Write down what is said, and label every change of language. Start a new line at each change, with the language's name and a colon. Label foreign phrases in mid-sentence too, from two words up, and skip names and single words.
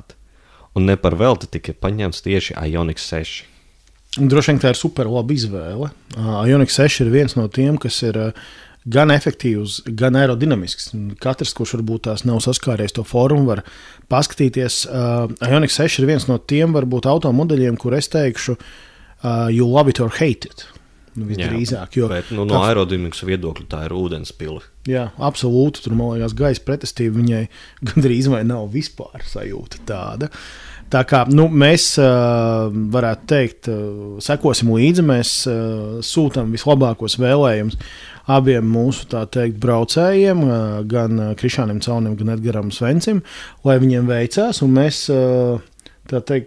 Latvian: Un ne par velti tika paņemts tieši Ioniq 6. Droši vien tā ir super laba izvēle. Ioniq 6 ir viens no tiem, kas ir gan efektīvs, gan aerodinamisks. Katrs, kurš varbūt tās nav saskāries to fórumu, var paskatīties. Ioniq 6 ir viens no tiem varbūt automodeļiem, kur es teikšu,
English: you love it or hate it.
Latvian: Visdrīzāk. Bet no aerodinamikas viedokļa tā ir ūdenspili. Jā, absolūti. Tur, man liekas, gaisa pretestība viņai gandrīz vai nav vispār sajūta tāda. Tā kā mēs varētu teikt, sekosim līdzi, mēs sūtam vislabākos vēlējumus abiem mūsu, tā teikt, braucējiem, gan Krišānam Caunim, gan Edgaram Svencim, lai viņiem veicās, un mēs, tā teikt,